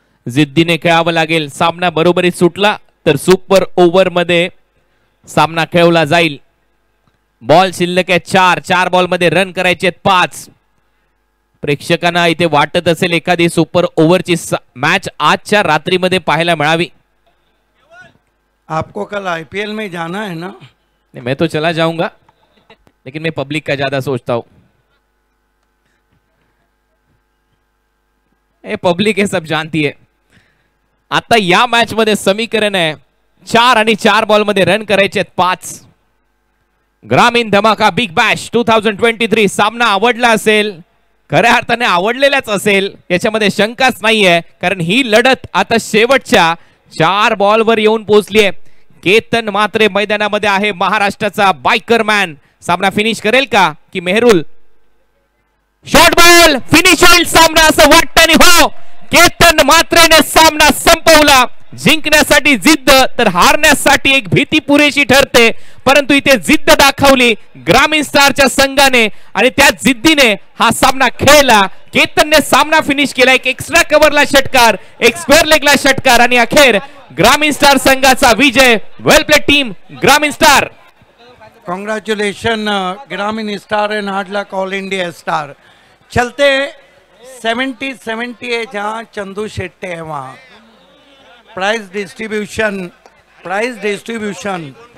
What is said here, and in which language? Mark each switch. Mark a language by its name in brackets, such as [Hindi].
[Marathi] जिद्दीने खेळावं लागेल. सामना बरोबरीत सुटला तर सुपर ओव्हर मध्ये सामना खेळवला जाईल. बॉल शिल्लक आहे 4 बॉल मध्ये रन करायचे 5. प्रेक्षकांना इथे वाटत असेल एखादी सुपर ओव्हरची मॅच आजच्या रात्रीमध्ये पाहायला मिळावी. [Hindi] आपको कल IPL में जाना है ना? नहीं, मैं तो चला जाऊंगा, लेकिन मैं पब्लिक का ज्यादा सोचता हूं. ये पब्लिक है, सब जानती है. [Marathi] आता या मॅच मध्ये समीकरण आहे 4 आणि 4 बॉल मध्ये रन करायचे 5. ग्रामीण धमाका बिग बॅश 2023 सामना आवडला असेल, खऱ्या अर्थाने आवडलेलाच असेल, याच्यामध्ये शंकाच नाहीये, कारण ही लढत आता शेवटच्या 4 बॉलवर येऊन पोहोचली आहे. केतन मात्रे मैदानामध्ये आहे, महाराष्ट्राचा बायकर मॅन. सामना फिनिश करेल का की मेहरुल? शॉर्ट बॉल फिनिश होईल सामना असं वाटतं, आणि हो, केतन मात्रेने सामना संपवला. जिंकण्यासाठी जिद्द तर हारण्यासाठी एक भीती पुरेशी ठरते, परंतु इथे जिद्द दाखवली ग्रामीण स्टारच्या संघाने आणि त्या जिद्दीने हा सामना खेळला. केतनने सामना फिनिश केला. एक एक्स्ट्रा कव्हरला षटकार, एक स्क्वेअर लेगला षटकार आणि अखेर ग्रामीण स्टार संघाचा विजय. [English] Well play team Gramin star. Congratulation Gramin star and hard luck all India star. [Hindi] चलते 70-70 है जहाँ चंदू शेट्टे है वहाँ. [English] prize distribution